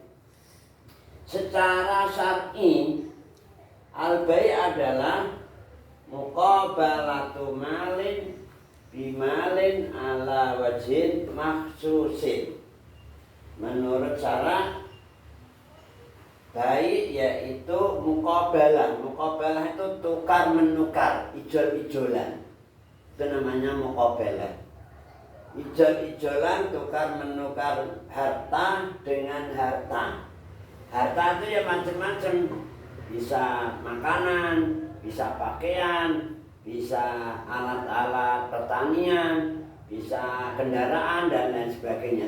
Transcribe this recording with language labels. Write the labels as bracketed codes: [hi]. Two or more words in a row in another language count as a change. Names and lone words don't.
[id] Secara syar'i, [ar] al-bai' adalah مقابلة مال بمال على وجه مخصوص. [id] Menurut syara baik yaitu muqabalah. Muqabalah itu tukar menukar, ijol-ijolan. Itu namanya muqabalah. Ijol-ijolan tukar menukar harta dengan harta. Harta itu ya macam-macam. Bisa makanan, bisa pakaian, bisa alat-alat pertanian, bisa kendaraan dan lain sebagainya.